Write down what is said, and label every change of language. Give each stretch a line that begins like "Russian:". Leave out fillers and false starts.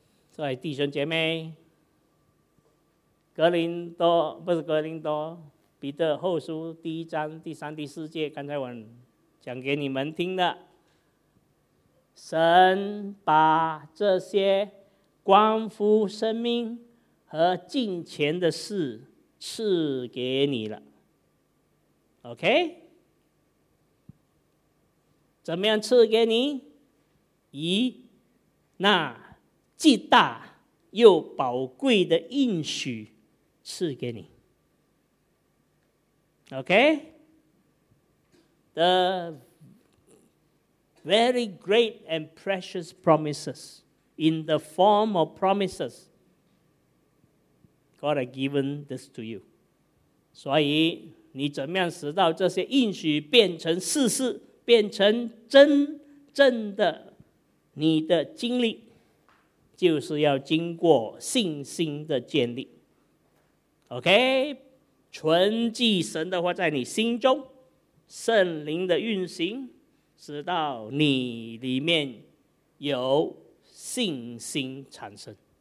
Chinese: 所以弟兄姐妹，格林多不是格林多，彼得后书第一章第三、第四节，刚才我讲给你们听的，神把这些关乎生命和金钱的事赐给你了 ，OK？怎么样赐给你？以那极大又宝贵的应许赐给你 ，OK？
English: The very great and precious promises in the form of promises. God has given this to you.
Chinese: 所以你怎么样使到这些应许变成事实，变成真正的你的经历，就是要经过信心的建立。 OK， 存记神的话在你心中，圣灵的运行，使到你里面有信心产生。